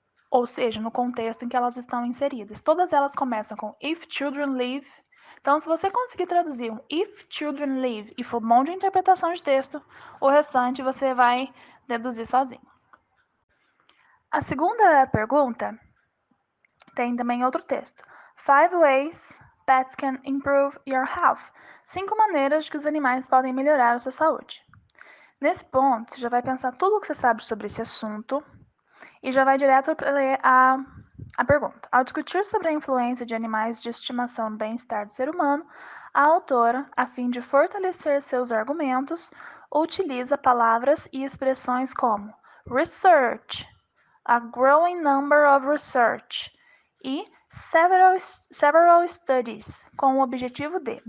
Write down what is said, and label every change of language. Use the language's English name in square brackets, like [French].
[Portuguese] Ou seja, no contexto em que elas estão inseridas. Todas elas começam com [English] if children live. [Portuguese] Então, se você conseguir traduzir um [English] if children live [Portuguese] e for bom de interpretação de texto, o restante você vai deduzir sozinho. A segunda pergunta tem também outro texto. [English] 5 ways pets can improve your health. [Portuguese] 5 maneiras que os animais podem melhorar a sua saúde. Nesse ponto, você já vai pensar tudo o que você sabe sobre esse assunto e já vai direto para ler a pergunta. Ao discutir sobre a influência de animais de estimação no bem-estar do ser humano, a autora, a fim de fortalecer seus argumentos, utiliza palavras e expressões como research, [English] a growing number of research [Portuguese] e several studies, com o objetivo de.